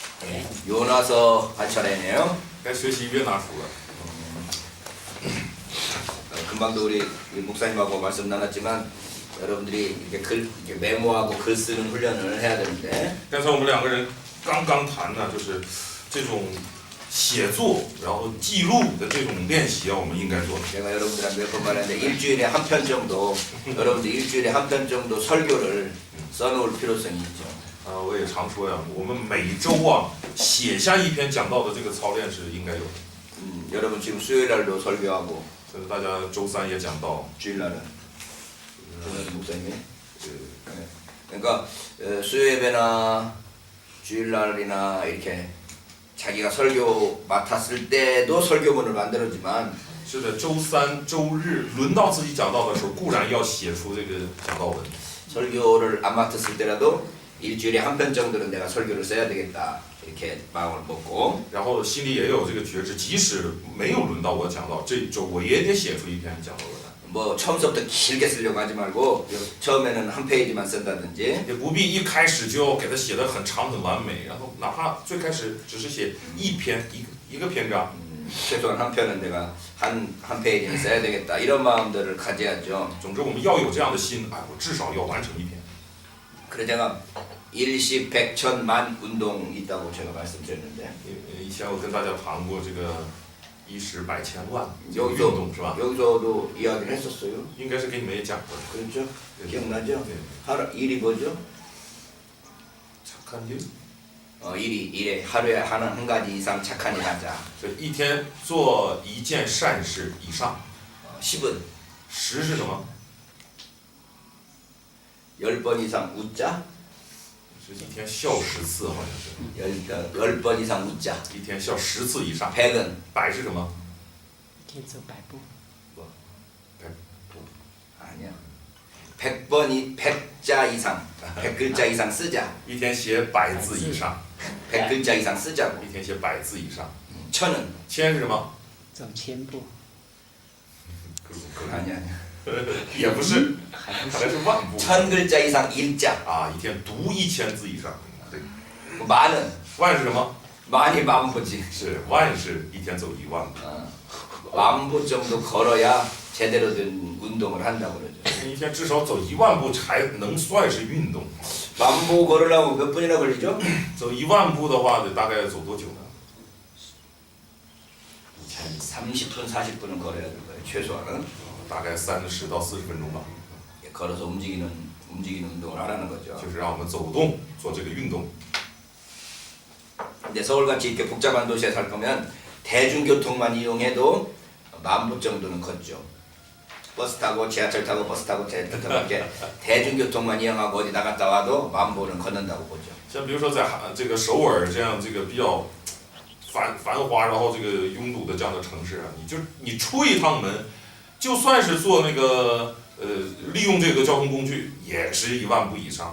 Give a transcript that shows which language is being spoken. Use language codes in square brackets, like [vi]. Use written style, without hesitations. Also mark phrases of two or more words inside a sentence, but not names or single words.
[ko] 요나서 할 차례네요. [zh] 该学习约拿书了。 [ko] 금방도 우리 목사님하고 말씀 나눴지만 여러분들이 이렇게 메모하고 글 쓰는 훈련을 해야 되는데. [zh] 刚才我们两个人刚刚谈呢，就是这种写作然后记录的这种练习啊，我们应该做。 [ko] 제가 여러분들한테 몇 번 말했는데 일주일에 한 편 정도 여러분들 일주일에 한 편 정도 설교를 써놓을 필요성이 있죠. [zh] 我也常说呀，我们每周啊写下一篇讲道的这个操练是应该有的。 [ko] 여러분 지금 수요일 날도 설교하고 [zh] 所以大家周三也讲道， [ko] 주일 날은 목사님이 그러니까 수요 예배나 주일 날이나 이렇게 자기가 설교 맡았을 때도 설교문을 만들었지만 [zh] 是的，周三、周日轮到自己讲道的时候，固然要写出这个讲道文。 [ko] 설교를 안 맡았을 때라도 일주일에 한 편 정도는 내가 설교를 써야 되겠다 이렇게 마음을 먹고 [zh] 然后心里也有这个觉知，即使没有轮到我讲道，这一周我也得写出一篇讲道文。 [ko] 뭐 처음부터 길게 쓰려고 하지 말고 처음에는 한 페이지만 쓴다든지 [zh] 也不必一开始就要给它写得很长很完美，然后哪怕最开始只是写一个篇章， [ko] 최소한 한 편은 내가 한 페이지는 써야 되겠다 이런 마음들을 가져야죠. [zh] 总之我们要有这样的心，哎，我至少要完成一篇。 [ko] 그래서 제가 일시 백천만 운동이 있다고 제가 말씀드렸는데 [zh] 以前我跟大家谈过这个一时百千万运 [ko] 여기서 [zh] 动是吧？ [ko] 여기서도 이야기를 했었어요. [zh] 应该是给你们也讲过的。 [ko] 그렇죠? 네. 기억나죠? 네. 하루 일이 뭐죠? 착한 일， 일에 하루에 한 가지 이상 착한 일 하자. [zh] 就一天做一件善事以上。 [ko] 10은 [zh] 10是什么？ [ko] 10번 이상 웃자. [zh] 是一天笑10次，好像是。 [ko] 10번 이상 웃자. [zh] 一天笑10次以上。 [ko] 100은 [zh] 100是什么？天走百步， [ko] 아니야. 100자 이상, 100글자 이상 쓰자. [zh] 一天写100字以上。 [ko] 100글자 이상 쓰자고. [zh] 一天写100字以上。 [ko] 천은 [zh] 1000是什么？走千步， [ko] 아니야. [zh] 也不是，看来是万步。 [ko] 1000글자 이상 읽자. [zh] 啊，一天读1000字以上。对， [ko] 만은 [zh] 万是什么？ [ko] 많이 만보지. [zh] 是万是一天走1万步。 [ko] 만보 정도 걸어야 제대로 된 운동을 한다고 그러죠. [zh] 一天至少走1万步才能算是运动。 [ko] 만보 걸으려면 몇 분이나 걸리죠? [zh] 走1万步的话，得大概走多久呢？ [ko] 30분, 40분은 걸어야 될 거예요. 최소한은. [zh] 大概30到40分钟吧。 [ko] 걸어서 움직이는 운동을 하라는 거죠. [zh] 就是让我们走动，做这个运动。 [ko] 근데 서울같이 이렇게 복잡한 도시에 살 거면 대중교통만 이용해도 만보 정도는 걷죠. 버스 타고 지하철 타고 버스 타고 지하철 타고 이렇게 대중교통만 이용하고 어디 나갔다 와도 만보는 걷는다고 보죠. [zh] 像比如说在这个首尔这样这个比较繁华，然后这个拥堵的这样的城市啊，你出一趟门，就算是坐那个利用这个交通工具，也是1万步以上的。